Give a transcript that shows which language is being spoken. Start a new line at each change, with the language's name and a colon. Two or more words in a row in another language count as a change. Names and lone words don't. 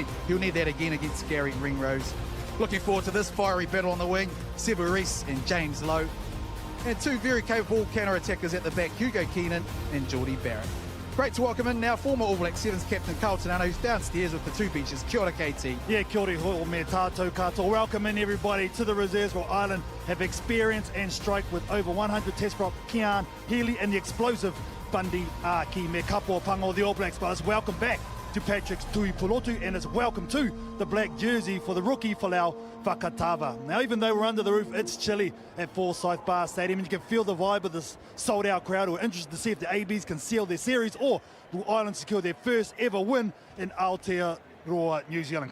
English: He'll need that again against Gary Ringrose. Looking forward to this fiery battle on the wing. Sevu Reece and James Lowe. And two very capable counter-attackers at the back, Hugo Keenan and Geordie Barrett. Great to welcome in now former All Black Sevens captain Carlton Ano, who's downstairs with the two benches.
Māori: Kia ora, KT. Yeah, kia ora hoi me tātou katoa.
English: Welcome in everybody to the reserves where Ireland have experience and strike with over 100 test prop Keane Healy and the explosive Bundy Aki
Māori: me kapo pango
English: the All Blacks. But it's welcome back to Patrick's Tui Pulotu and it's welcome to the black jersey for the rookie Folau Fakatava. Now, even though we're under the roof, it's chilly at Forsyth Bar Stadium, and you can feel the vibe of this sold-out crowd who are interested to see if the ABs can seal their series or will Ireland secure their first ever win in Aotearoa, New Zealand.